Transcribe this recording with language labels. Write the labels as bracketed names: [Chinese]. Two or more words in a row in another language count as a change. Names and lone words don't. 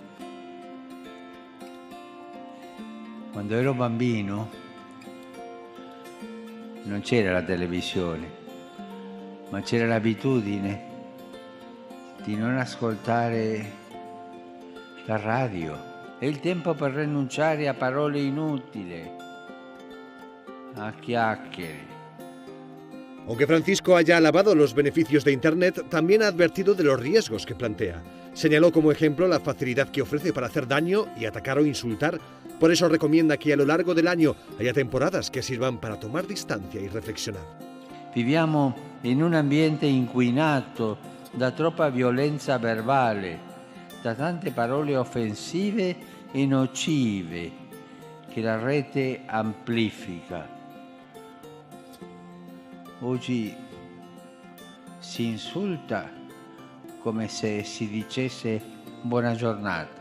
[Italian] Quando ero bambino non c'era la televisione, ma c'era l'abitudine di non ascoltare la radio. È il tempo per rinunciare a parole inutili, a chiacchiere. [Spanish] Aunque Francisco haya alabado los beneficios de Internet, también ha advertido de los riesgos que plantea. Señaló como ejemplo la facilidad que ofrece para hacer daño y atacar o insultar. Por eso recomienda que a lo largo del año haya temporadas que sirvan para tomar distancia y reflexionar. [Italian] Viviamo in un ambiente inquinato da troppa violenza verbale, da tante parole offensive e nocive che la rete amplifica. Oggi si insulta come se si dicesse buona giornata.